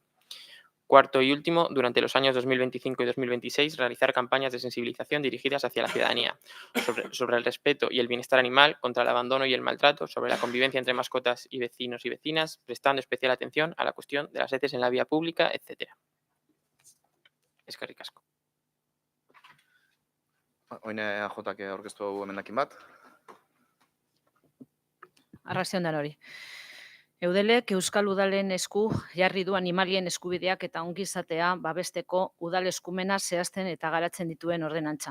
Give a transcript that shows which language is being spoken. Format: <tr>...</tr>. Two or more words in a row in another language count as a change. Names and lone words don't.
<es>4 y último, durante los años 2025 y 2026, realizar campañas de sensibilización dirigidas hacia la ciudadanía sobre el respeto y el bienestar animal, contra el abandono y el maltrato, sobre la convivencia entre mascotas y vecinos y vecinas, prestando especial atención a la cuestión de las heces en la vía pública, etc.</es> <eu>Eskerrik asko. Oine AJak aurkeztu dugu emendakin bat. Arratsalde on hori. Eudelek Euskal Udalen esku jarri du animalien eskubideak eta ongizatea babesteko udal eskumena zehazten eta garatzen dituen ordenantza.</eu>